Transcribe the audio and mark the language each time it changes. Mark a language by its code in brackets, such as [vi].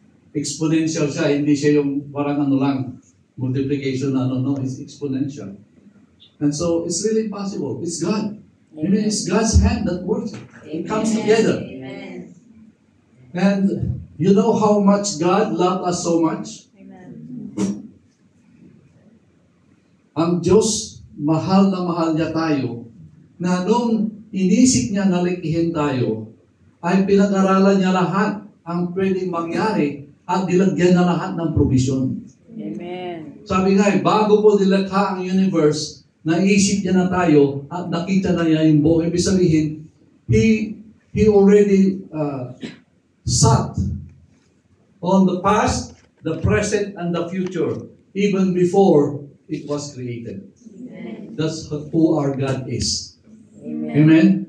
[tl] Exponential siya, hindi siya yung parang multiplication no, [en] it's exponential. And so, it's really possible. It's God. I mean, it's God's hand that works. It comes together. Amen. And you know how much God loved us so much? Amen. [tl] Ang Diyos, mahal na mahal niya tayo, na nung inisip niya na likihin tayo, ay pinag-aralan niya lahat ang pwedeng mangyari at nilagyan na lahat ng provision. Amen. Sabi nga, bago po nilikha ang universe, naisip niya na tayo at nakita na niya yung buong. Ibig sabihin, [en] He already sat on the past, the present, and the future, even before it was created. That's who our God is. Amen. Amen?